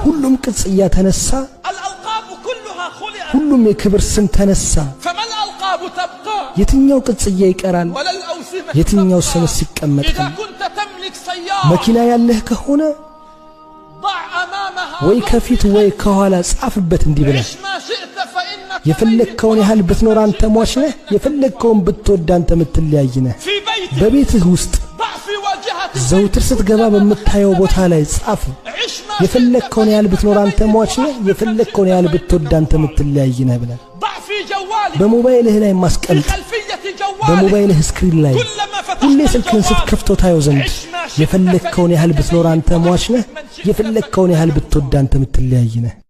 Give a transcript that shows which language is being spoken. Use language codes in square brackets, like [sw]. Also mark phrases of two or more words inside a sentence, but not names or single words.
[am] ሁሉም ቅጽያ ተነሳ [ar] الألقاب كلها خلعت [am] ሁሉም የክብር ስም ተነሳ [ar] فما الألقاب تبقى [am] የትኛው ቅጽያ ይቀራል [ar] ولا الأوسمة [am] የትኛው [ar] تبقى. [am] ስምስ ይቀመጣል [ar] إذا كنت تملك سيارة [am] መኪና ያለህ ከሆነ [ar] ضع أمامها [am] ወይ ከፊት ወይ ከኋላ ጻፍበት እንዲህ ብለህ [ar] عش ما شئت فإنك [am] የፈለግከውን ያህል ብትኖር አንተ ሟች ነህ የፈለግከውን ብትወድ አንተ የምትለያይ ነህ [ar] في بيتك [am] በቤትህ ውስጥ [ar] ضع في واجهة [am] ዘውትር ስትገባ በምታየው ቦታ ላይ ጻፍ [ar] عش ما [am] የፈለግከውን ያህል ብትኖር አንተ ሟች ነህ የፈለግከውን ያህል ብትወድ አንተ የምትለያይ ነህ ብለህ [ar] ضع في جوالك [am] በሞባይልህ ላይ [ar] في [am] ማስቀምጥ [ar] خلفية جوالك [am] በሞባይልህ ስክሪን ላይ [ar] كلما [am] ሁሌ [ar] فتحت [am] ስልክህን [ar] الجوال [am] ስትከፍተው ታየው ዘንድ [ar] عش ما شئت [am] የፈለግከውን ያህል ብትኖር አንተ ሟች ነህ የፈለግከውን ያህል ብትወድ አንተ የምትለያይ ነህ